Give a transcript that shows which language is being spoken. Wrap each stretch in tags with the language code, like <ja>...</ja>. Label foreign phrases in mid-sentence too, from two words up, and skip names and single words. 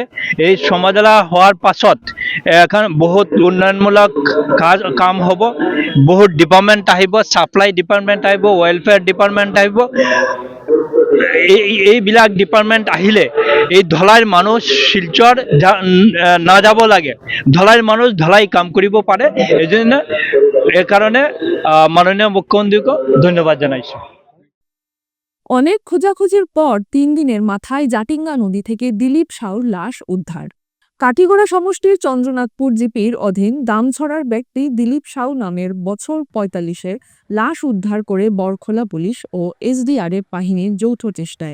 <as>এই সমাজেলা হোৱাৰ পাছত এখন বহুত উন্নয়নমূলক কাম হ'ব, বহুত ডিপাৰ্টমেণ্ট আহিব,</as> <en>supply department</en> <as>আহিব,</as> <en>welfare department</en> <as>আহিব। এইবিলাক ডিপাৰ্টমেণ্ট আহিলে এই ধলাইৰ মানুহ শিলচৰ নাযাব লাগে, ধলাইৰ মানুহ ধলাই কাম কৰিব পাৰে। এই কাৰণে মাননীয় মুখ্যমন্ত্রীকে ধন্যবাদ জানাইছোঁ।</as> <bn>অনেক খোঁজাখুঁজির পর 3 দিনের মাথায় জাটিঙ্গা নদী থেকে দিলীপ সাউর লাশ উদ্ধার। কাটিগড়া সমষ্টির চন্দ্রনাথপুর জিপির অধীন দামছড়ার ব্যক্তি দিলীপ সাউ নামের বছর 45-এর লাশ উদ্ধার করে বরখোলা পুলিশ ও এসডিআরএফ বাহিনীর যৌথ চেষ্টায়।</bn>